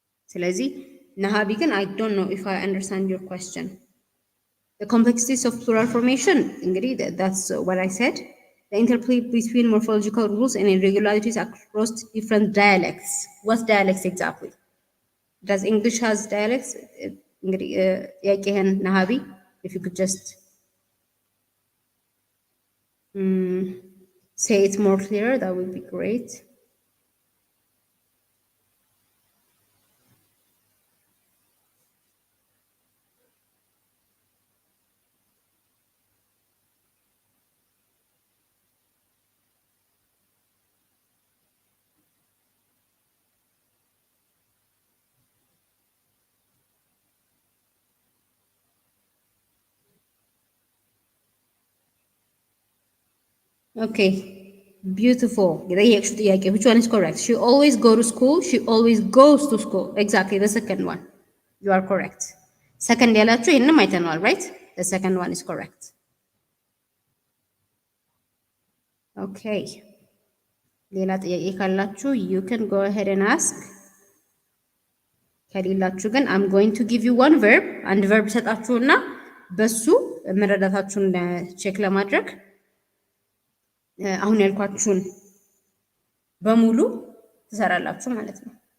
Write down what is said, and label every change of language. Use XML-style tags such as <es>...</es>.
<am>ስለዚህ ነሃቢ ግን</am> <en>I don't know if I understand your question። The complexities of plural formation</en> <am>እንግዲህ</am> <en>that's what I said። The interplay between morphological rules and irregularities across different dialects። What dialects exactly? Does English has dialects?</en> <am>እንግዲህ ያቄህን ነሃቢ</am> <en>if you could just say it more clear, that would be great. Okay, beautiful. Which one is correct? She always go to school. She always goes to school. Exactly, the second one. You are correct.</en> <am>Second ያላችሁ ይሄንን አይተናል,</am> <en>right? The second one is correct. Okay.</en> <am>ሌላ ጥያቄ ካላችሁ</am> <en>you can go ahead and ask.</en> <am>ከሌላችሁ ግን</am> <en>I'm going to give you one verb.</en> <am>አንድ verb ሰጣችሁና በሱ መረዳታችሁን ቼክ ለማድረግ አሁን ያልኳችሁን በሙሉ ትሰራላችሁ ማለት ነው።</am>